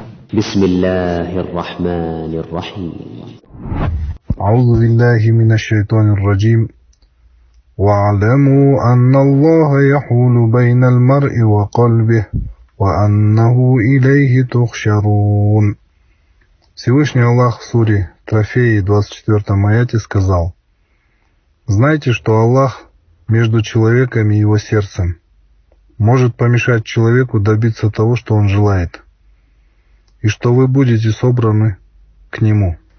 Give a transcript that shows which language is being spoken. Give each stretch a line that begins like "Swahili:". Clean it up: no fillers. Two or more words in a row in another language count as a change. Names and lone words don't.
Arabic: بسم الله الرحمن الرحيم. أعوذ بالله من الشيطان الرجيم. واعلموا أن الله يحول بين المرء وقلبه وأنه إليه تحشرون.
Russian: Всевышний Аллах в суре Трофеи 24 аяте сказал: «Знайте, что Аллах между человеком и его сердцем может помешать человеку добиться того, что он желает, и что вы будете собраны к нему».